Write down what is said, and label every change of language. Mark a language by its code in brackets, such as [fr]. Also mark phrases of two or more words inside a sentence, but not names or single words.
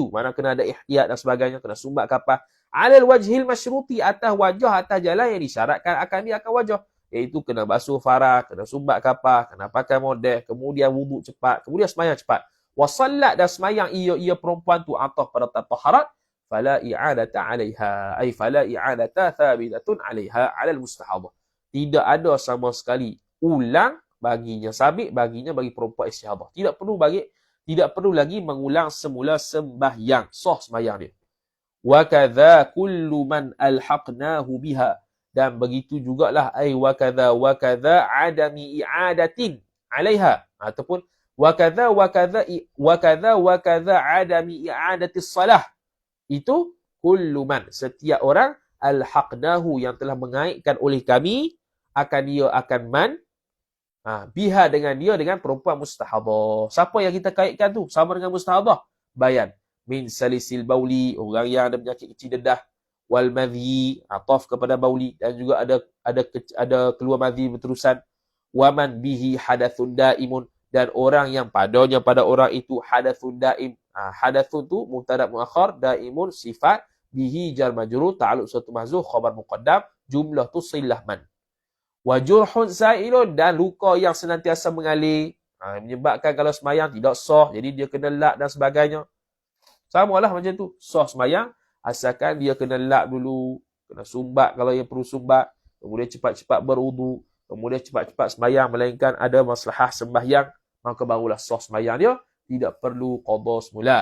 [ms] Mana kena ada ihtiyat dan sebagainya, kena sumbat kapal. [ar] على الوجه المشروط, [ms] atas wajah, atas jalan yang disyaratkan akan dia akan wajah. Iaitu kena basuh farah, kena sumbat kapal, kena pakai model, kemudian wuduk cepat, kemudian sembahyang cepat. [ar] Wasallat [ms] dan semayang ia perempuan tu ataf pada taharat, [ar] فلا إعادة عليها أي فلا إعادة ثابتة عليها على المستحاضة. [ms] Tidak ada sama sekali ulang baginya, sabit baginya bagi perempuan istihadah. Tidak perlu lagi mengulang semula sembahyang, sah sembahyang dia. [ar] وكذا كل من ألحقناه بها, [ms] dan begitu jugalah ay [ar] وكذا عدم إعادة عليها, [ms] ataupun [ar] وكذا عدم إعادة الصلاة, [ms] itu [ar] كل من, [ms] setiap orang, alhaqnahu, yang telah mengaitkan oleh kami, akan [ar] من بها, [ms] dengan perempuan mustahadah. Siapa yang kita kaitkan tu sama dengan mustahadah? [ar] بيان من سلس البول, [ms] orang yang ada penyakit kecil dedah, [ar] والمذي, [ms] ataf kepada bauli, dan juga ada keluar madhi berterusan, [ar] ومن به حدث دائم, [ms] dan orang yang padanya pada orang itu [ar] حدث دائم. [ms] Hadathun tu [ar] مبتدأ مؤخر, [ms] daimun sifat, [ar] به جار مجرور, [ms] ta'alluq suatu mahzuf, [ar] خبر مقدم, [ms] jumlah tu silah man. [ar] وجرح سائل, [ms] dan luka yang senantiasa mengalir, menyebabkan kalau semayang tidak sah, jadi dia kena lap dan sebagainya. Samalah macam tu, sah semayang asalkan dia kena lap dulu, kena sumbat kalau yang perlu sumbat, kemudian cepat-cepat berwudu, kemudian cepat-cepat sembahyang, melainkan ada maslahah sembahyang, maka barulah sah sembahyang dia, tidak perlu qada semula.